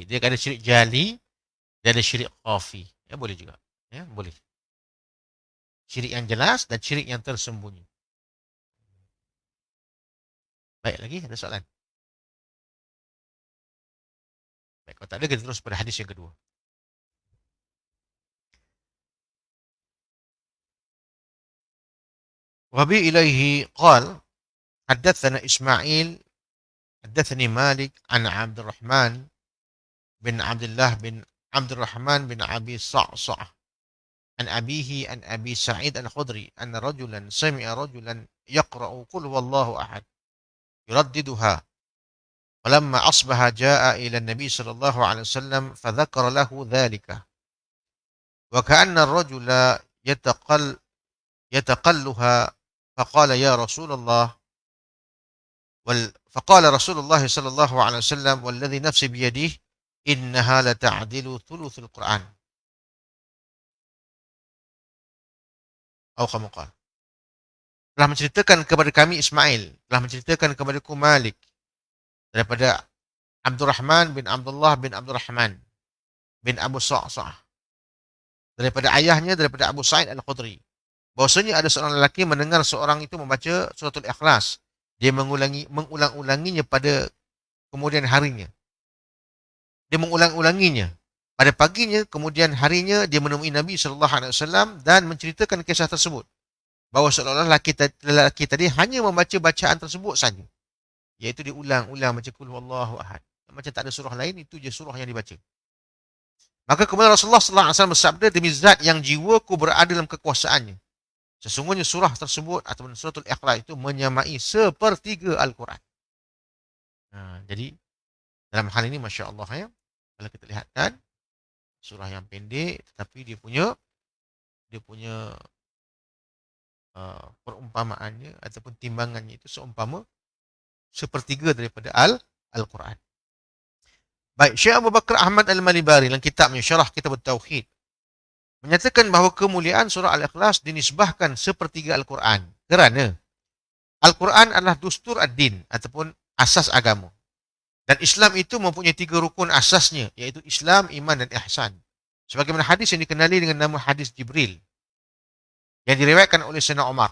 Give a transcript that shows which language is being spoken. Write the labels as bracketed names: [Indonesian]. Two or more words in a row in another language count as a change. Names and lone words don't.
[Malay] Dia ada syirik jali, dia ada syirik khafi. Ya, boleh juga. Ya, boleh. Syirik yang jelas dan syirik yang tersembunyi. Baik, lagi ada soalan? Baik, kalau tak ada, kita terus pada hadis yang kedua. [Arabic] وبه قال، حدثنا إسماعيل، حدثني مالك عن عبد الرحمن بن عبد الله بن عبد الرحمن بن أبي صعصعة عن أبيه عن أبي سعيد الخدري أن رجلا سمع رجلا يقرأ قل هو الله أحد يرددها فلما أصبح جاء إلى النبي صلى الله عليه وسلم فذكر له ذلك وكأن الرجل يتقالها فقال يا رسول الله فقال رسول الله صلى الله عليه وسلم والذي نفسي بيده إنها لتعدل ثلث القرآن [Malay] atau kamu qala telah menceritakan kepada kami Ismail, telah menceritakan kepadaku Malik daripada Abdurrahman bin Abdullah bin Abdurrahman bin Abu Sa'sa'ah daripada ayahnya daripada Abu Sa'id al-Khudri bahwasanya ada seorang lelaki mendengar seorang itu membaca suratul Ikhlas, dia mengulang-ulanginya pada kemudian harinya. Dia mengulang-ulanginya pada paginya, kemudian harinya dia menemui Nabi [Arabic] صلى الله عليه وسلم [Malay] dan menceritakan kisah tersebut. Bahawa seolah-olah lelaki tadi hanya membaca bacaan tersebut saja. Iaitu dia ulang-ulang baca [Arabic] قل هو الله أحد. [Malay] Macam tak ada surah lain, itu je surah yang dibaca. Maka kemudian Rasulullah [Arabic] صلى الله عليه وسلم [Malay] bersabda, demi zat yang jiwaku berada dalam kekuasaannya, sesungguhnya surah tersebut atau suratul Ikhlas itu menyamai sepertiga Al-Quran. Jadi dalam hal ini [Arabic] ما شاء الله [Malay] ya, kalau kita lihatkan surah yang pendek tetapi dia punya perumpamaannya ataupun timbangannya itu seumpama sepertiga daripada Al-Quran. Baik, Syekh Abu Bakar Ahmad Al-Malibari dalam kitabnya Syarah Kitab At-Tauhid menyatakan bahawa kemuliaan surah Al-Ikhlas dinisbahkan sepertiga Al-Quran kerana Al-Quran adalah [Arabic] دستور الدين [Malay] ataupun asas agama. Dan Islam itu mempunyai 3 rukun asasnya, iaitu Islam, iman dan ihsan. Sebagaimana hadis yang dikenali dengan nama hadis Jibril yang diriwayatkan oleh Sayyidina Umar.